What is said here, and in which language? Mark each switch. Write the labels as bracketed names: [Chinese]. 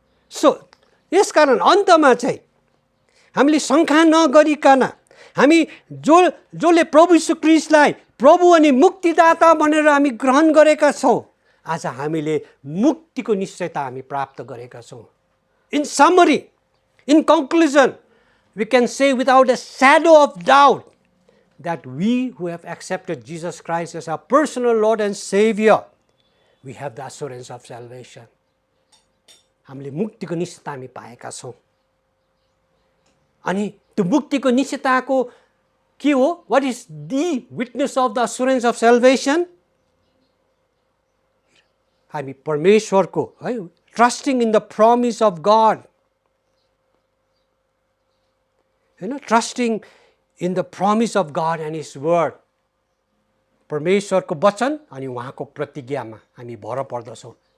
[Nepali] So यसकारण अन्तमा चाहिँ हामीले शङ्का नगरिकन हामी जसले प्रभु यीशु ख्रीष्टलाई प्रभु अनि मुक्तिदाता भनेर हामी ग्रहण गरेका छौँ, आज हामीले मुक्तिको निश्चयता हामी प्राप्त गरेका छौँ। [English] In summary, in conclusion, we can say without a shadow of doubt that we who have accepted Jesus Christ as our personal Lord and Savior, we have the assurance of salvation. [Nepali] हामीले मुक्तिको निश्चयता हामी पाएका छौँ। अनि त्यो मुक्तिको निश्चयताको के हो? [English] What is the witness of the assurance of salvation? [Nepali] हामी परमेश्वरको है [English] trusting in the promise of God, [Nepali] होइन, [English] trusting in the promise of God and his word, [Nepali] परमेश्वरको वचन अनि उहाँको प्रतिज्ञामा हामी भर पर्दछौँ।